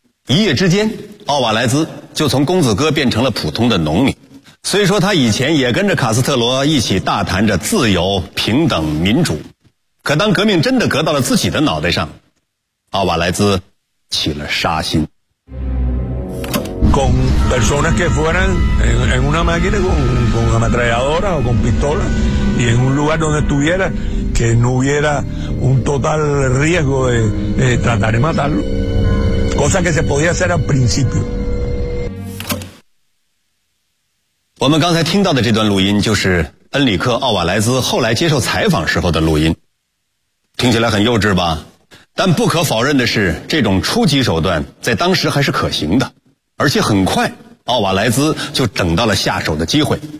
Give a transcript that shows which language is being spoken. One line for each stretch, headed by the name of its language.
Chinese: 一夜之间，奥瓦莱兹就从公子哥变成了普通的农民。虽说他以前也跟着卡斯特罗一起大谈着自由、平等、民主，可当革命真的革到了自己的脑袋上，奥瓦莱兹起了杀心。
Spanish: Con personas que fueran en una máquina con ametralladora o con pistola y en un lugar donde estuviera que no hubiera un total riesgo de tratar de matarlo, cosa que se podía hacer al principio.
Chinese: 我们刚才听到的这段录音就是恩里克·奥瓦莱兹后来接受采访时候的录音。听起来很幼稚吧，但不可否认的是，这种初级手段在当时还是可行的，而且很快奥瓦莱兹就等到了下手的机会。